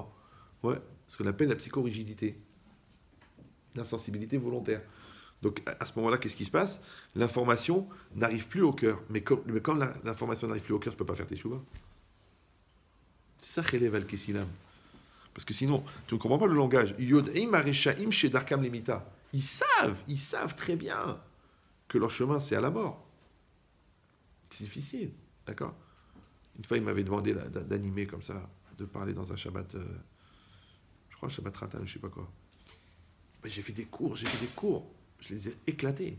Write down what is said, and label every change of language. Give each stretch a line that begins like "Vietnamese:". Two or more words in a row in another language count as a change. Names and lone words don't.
French: Ouais, ce qu'on appelle la psychorigidité. L'insensibilité volontaire. Donc à ce moment-là, qu'est-ce qui se passe? L'information n'arrive plus au cœur. Mais quand l'information n'arrive plus au cœur, tu ne peux pas faire tes chouvas. C'est ça,
Hebrew: חלב אל כסילם.
French: Parce que sinon, tu ne comprends pas le langage.
Hebrew: יודעים הרשעים שדרכם למיתה.
French: Ils savent très bien que leur chemin, c'est à la mort. C'est difficile, d'accord? Une fois, il m'avait demandé d'animer comme ça, de parler dans un Shabbat, je crois, Shabbat Ratan, je sais pas quoi. Ben, j'ai fait des cours, je les ai éclatés.